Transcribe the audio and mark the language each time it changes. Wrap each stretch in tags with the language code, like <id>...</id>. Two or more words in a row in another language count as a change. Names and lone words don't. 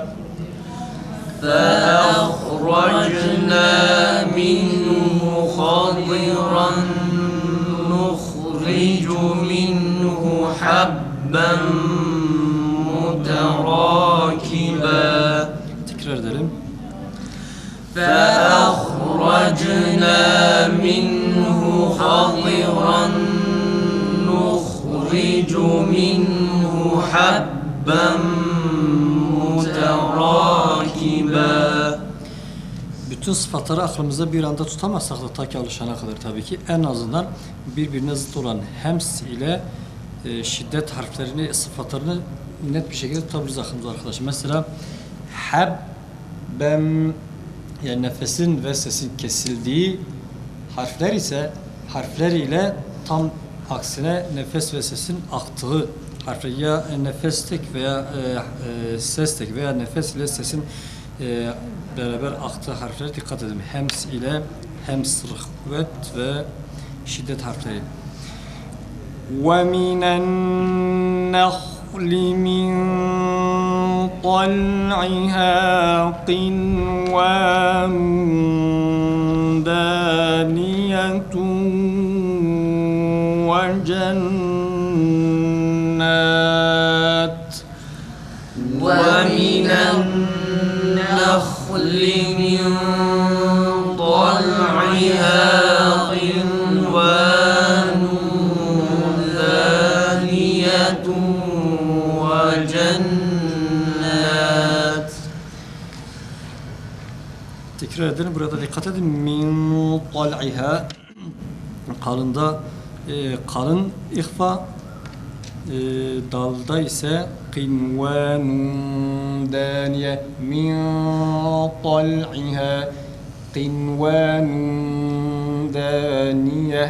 <ar>فأخرجنا منه خضرا نخرج منه حبا متراكبا.</ar> <tr>Tekrar edelim.</tr> <ar>فأخرجنا منه خضرا نخرج منه حبا متراكبا.</ar> <tr>Bütün sıfatları aklımızda bir anda tutamazsak da ta ki alışana kadar tabii ki en azından birbirine zıt olan hems ile şiddet harflerini, sıfatlarını net bir şekilde tutabiliriz aklımızda arkadaşlar. Mesela habben yani nefesin ve sesin kesildiği harfler ise harfler ile tam aksine nefes ve sesin aktığı harfler, ya nefes tek veya ses tek veya nefes ile sesin beraber aktığı harflere dikkat edin. Hems ile hems, kuvvet ve şiddet harfleri.</tr> <ar>وَمِنَ النَّخْلِ مِنْ طَلْعِهَا قِنْوَانٌ دَانِيَةٌ وَجَنَّاتٍ ومن النخل من طلعها قنوان دانية وجنات.</ar> <tr>Tekrar edelim. Burada dikkat edin.</tr> <ar>مِنْ طَلْعِهَا,</ar> <tr>kalında kalın ihfa, dalda ise</tr> <ar>قِنْوَانٌ دَانِيَةٌ. مِنْ طَلْعِهَا قِنْوَانٌ دَانِيَةٌ.</ar>